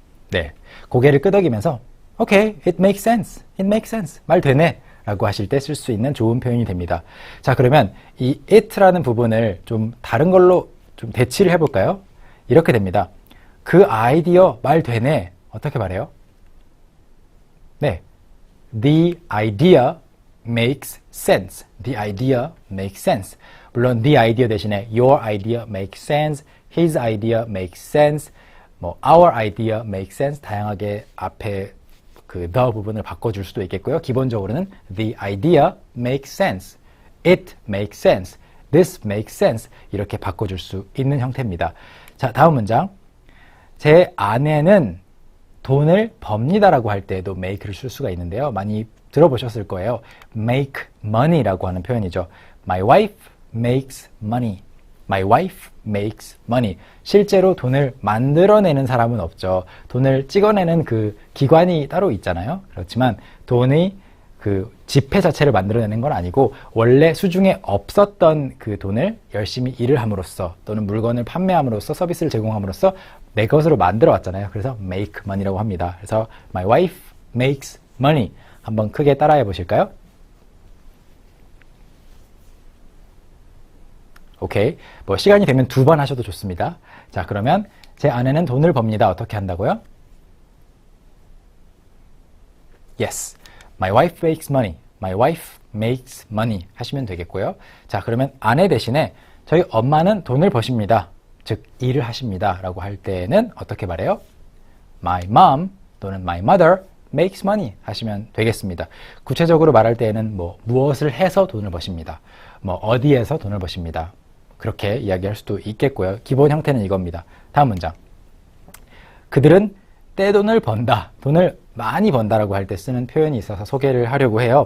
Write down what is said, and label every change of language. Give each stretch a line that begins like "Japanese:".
Korean: 네, 고개를 끄덕이면서
English: Okay, it makes sense. It makes sense.
Korean: 말 되네. 라고 하실 때 쓸 수 있는 좋은 표현이 됩니다. 자, 그러면 이 it라는 부분을 좀 다른 걸로 좀 대치를 해볼까요? 이렇게 됩니다. 그 아이디어 말 되네. 어떻게 말해요? 네.
English: The idea makes sense. The idea makes sense. 물론 the idea 대신에 your idea makes sense. His idea makes sense. 뭐 our idea makes sense.
Korean: 다양하게 앞에 그 the 부분을 바꿔줄 수도 있겠고요.
English: 기본적으로는 the idea makes sense. It makes sense. This makes sense.
Korean: 이렇게 바꿔줄 수 있는 형태입니다. 자, 다음 문장. 제 아내는 돈을 법니다라고 할 때에도 make를 쓸 수가 있는데요. 많이 들어보셨을 거예요. make money라고 하는 표현이죠.
English: My wife makes money. My wife makes money.
Korean: 실제로 돈을 만들어내는 사람은 없죠. 돈을 찍어내는 그 기관이 따로 있잖아요. 그렇지만 돈이 그 지폐 자체를 만들어내는 건 아니고 원래 수중에 없었던 그 돈을 열심히 일을 함으로써 또는 물건을 판매함으로써 서비스를 제공함으로써 내 것으로 만들어 왔잖아요. 그래서 make money라고 합니다.
English: 그래서 my wife makes money.
Korean: 한번 크게 따라해 보실까요? 오케이. 뭐 시간이 되면 2번 하셔도 좋습니다. 자, 그러면 제 아내는 돈을 법니다. 어떻게 한다고요?
English: Yes. My wife makes money. My wife makes money
Korean: 하시면 되겠고요. 자, 그러면 아내 대신에 저희 엄마는 돈을 버십니다. 즉 일을 하십니다. 라고 할 때는 어떻게 말해요?
English: My mom 또는 my mother makes money
Korean: 하시면 되겠습니다. 구체적으로 말할 때에는 뭐 무엇을 해서 돈을 버십니다. 뭐 어디에서 돈을 버십니다. 그렇게 이야기할 수도 있겠고요. 기본 형태는 이겁니다. 다음 문장. 그들은 떼돈을 번다. 돈을 많이 번다라고 할 때 쓰는 표현이 있어서 소개를 하려고 해요.